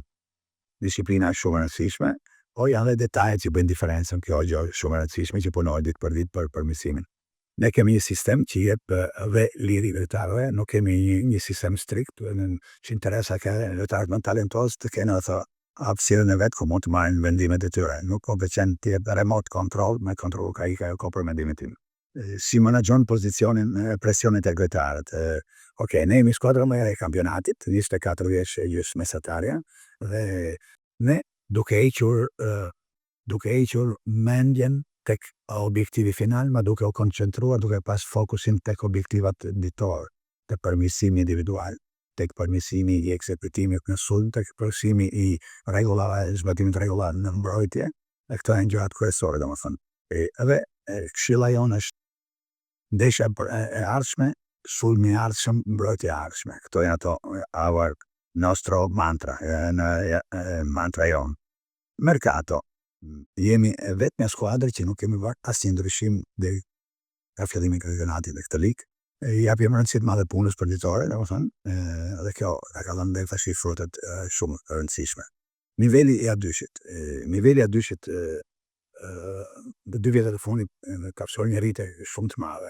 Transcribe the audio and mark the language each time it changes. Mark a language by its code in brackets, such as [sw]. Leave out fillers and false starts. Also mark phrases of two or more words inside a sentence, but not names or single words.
[sq] Disiplina është shumë e rëndësishme, po janë edhe detajet që bëjnë diferencën, kjo gjë është shumë e rëndësishme që punohet ditë për ditë për përmirësimin. Ne kemi një sistem që jep dhe liri lojtarëve, nuk kemi një sistem strikt, që interesa ka lojtarët më talentozë të kenë ato hapësirën e vet ku mund të marrin vendimet e tyre. Nuk ka veçan të jep [en] remote control, [sq] me kontroll ka për mendimin tim. Si menaxhon pozicionin presionin tek lojtarët. Okej, ne jemi skuadra më e re e kampionatit, 24 vjeç gjysmë mesatarja dhe ne duke hequr mendjen tek objektivi final, ma duke u koncentruar, duke pas fokusin tek objektivat ditor, tek përmirësimi individual, tek përmirësimi i ekzekutimit në sulm, tek përmirësimi i rregullave, zbatimit të rregullave në mbrojtje, dhe këto janë gjërat kryesore, domethënë. Edhe këshilla jonë është ndeshja e ardhshme, sulmi i ardhshëm, mbrojtja e ardhshme. Këto janë ato our [it] nostro mantra, [sq] mantra jonë. Mercato. Jemi vetëm një skuadër që nuk kemi bërë asnjë ndryshim deri nga fillimi i kampionatit në këtë ligë. Japim rëndësi të madhe punës përditore, domethënë, dhe kjo ka dhënë deri tash frutet shumë të rëndësishme. Niveli i A2-shit në 2 vjetet e fundit ka pasur një rritje shumë të madhe.